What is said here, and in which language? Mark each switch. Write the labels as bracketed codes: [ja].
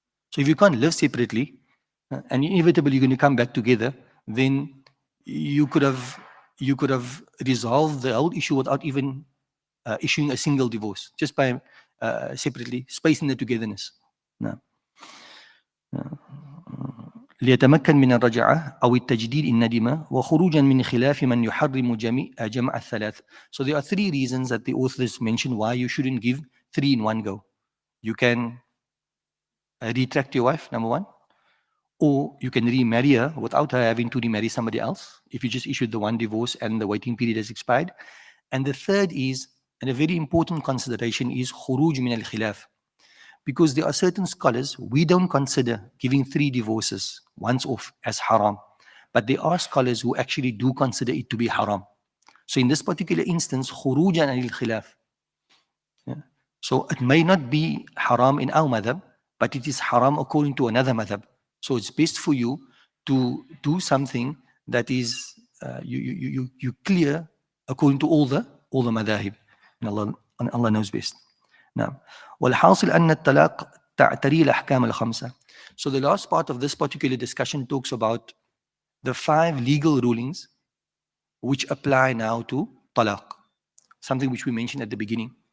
[en] So if you can't live separately, and inevitably you're going to come back together, then you could have resolved the whole issue without even issuing a single divorce, just by separately spacing the togetherness. No. [ar] ليتمكن من الرجعة أو التجديد إن ندم وخروجا من خلاف من يحرم جمع الثلاث. [en] So there are three reasons that the authors mention why you shouldn't give three in one go. You can retract your wife, number one, or you can remarry her without her having to remarry somebody else if you just issued the one divorce and the waiting period has expired. And the third is, and a very important consideration is khuruj min al-khilaf. Because there are certain scholars, we don't consider giving 3 divorces once off as haram. But there are scholars who actually do consider it to be haram. So in this particular instance, khurujan anil khilaf. Yeah. So it may not be haram in our madhab, but it is haram according to another madhab. So it's best for you to do something that is you clear according to all the madhahib. And Allah knows best. نعم. [ar] والحاصل أن الطلاق تعتري الأحكام الخمسة. [en] So the last part of this particular discussion talks about the 5 legal rulings which apply now to talaq, something which we mentioned at the beginning.